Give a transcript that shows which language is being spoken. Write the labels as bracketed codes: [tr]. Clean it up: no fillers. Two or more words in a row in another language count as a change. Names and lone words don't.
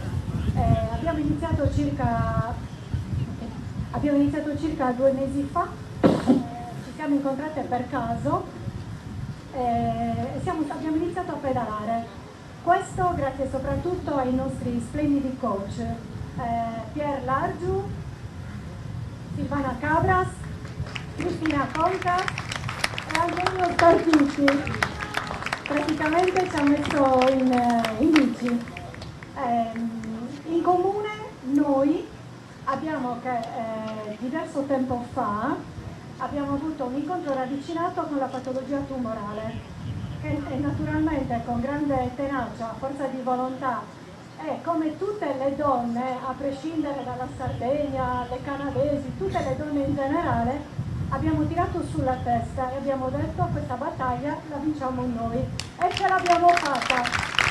[it] Abbiamo iniziato circa 2 mesi fa, ci siamo incontrate per caso e abbiamo iniziato a pedalare. Questo grazie soprattutto ai nostri splendidi coach, Pier Largiu, Silvana Cabras, Cristina Conca e Antonio Scarpitti. Praticamente ci ha messo in bici. In comune noi abbiamo diverso tempo fa abbiamo avuto un incontro ravvicinato con la patologia tumorale che naturalmente con grande tenacia, forza di volontà e come tutte le donne, a prescindere dalla Sardegna, le canadesi, tutte le donne in generale, abbiamo tirato sulla testa e abbiamo detto questa battaglia la vinciamo noi e ce l'abbiamo fatta.